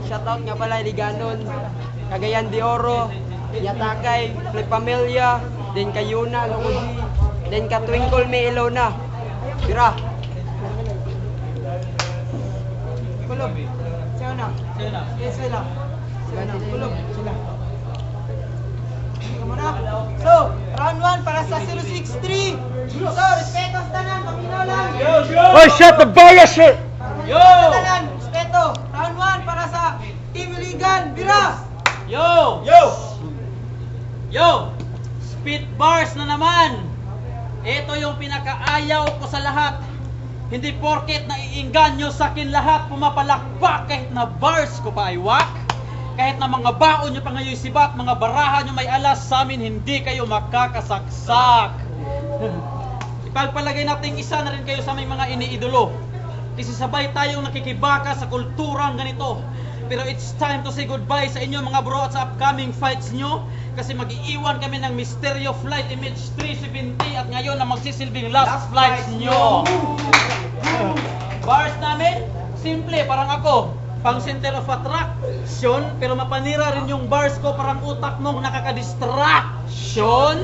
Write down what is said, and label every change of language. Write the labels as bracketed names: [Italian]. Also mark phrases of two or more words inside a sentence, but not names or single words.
[Filipino] Shoutout nga pala Iliganon, Cagayan de Oro, Yatakay, Flip Pamilya, din kay Yuna, Lokoji, din ka Twinkle May Ilona. Bira. Kulog. [Cebuano] Siya na. Yes, sila. Kulog. Sila. [Filipino] So, round 1 para sa 063. So, [Cebuano] respeto sa tanan, paminaw lang. [English] Oh, shut the bias shit! Yo! [Cebuano] Tanan, respeto. [Filipino] Round 1 para sa Team Iligan, Bira. Yo! [English] Spit bars [Filipino] na naman. Ito yung pinakaayaw ko sa lahat. Hindi porket naiinganyo sa akin lahat, pumapalakpak kahit na bars ko pa ay wak. Kahit na mga baon nyo pa ngayon sibat, mga baraha nyo may alas, sa amin hindi kayo makakasaksak. Ipagpalagay natin isa na rin kayo sa may mga iniidolo. Kasi sabay tayong nakikibaka sa kulturang ganito. Pero [English] it's time to say goodbye [Filipino] sa inyo mga bro at sa [English] upcoming fights [Filipino] nyo. Kasi mag-iiwan kami ng Mysterio Flight Image 370 at ngayon na magsisilbing [English] last flights [Filipino] nyo. Bars namin, simple, parang ako. Pang [English] center of attraction, [Filipino] pero mapanira rin yung bars ko parang utak nung nakaka-distraction.